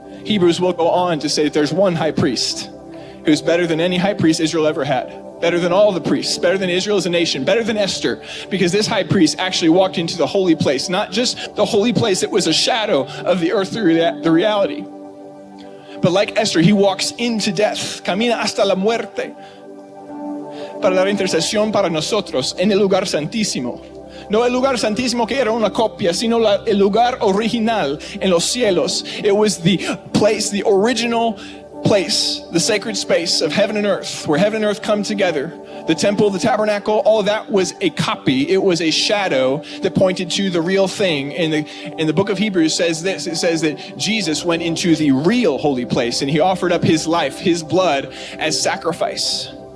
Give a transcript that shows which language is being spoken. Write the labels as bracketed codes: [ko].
[en] Hebrews will go on to say that there's one high priest who's better than any high priest Israel ever had. Better than all the priests, better than Israel as a nation, better than Esther, because this high priest actually walked into the holy place, not just the holy place that was a shadow of the earth, the reality. But like Esther, he walks into death, [es] camina hasta la muerte, para dar intercesión para nosotros en el lugar santísimo. No el lugar santísimo que era una copia, sino el lugar original en los cielos. [en] It was the place, the original place, the sacred space of heaven and earth, where heaven and earth come together. The temple, the tabernacle, all of that was a copy. It was a shadow that pointed to the real thing. In the book of Hebrews says this. It says that Jesus went into the real holy place and he offered up his life, his blood as sacrifice.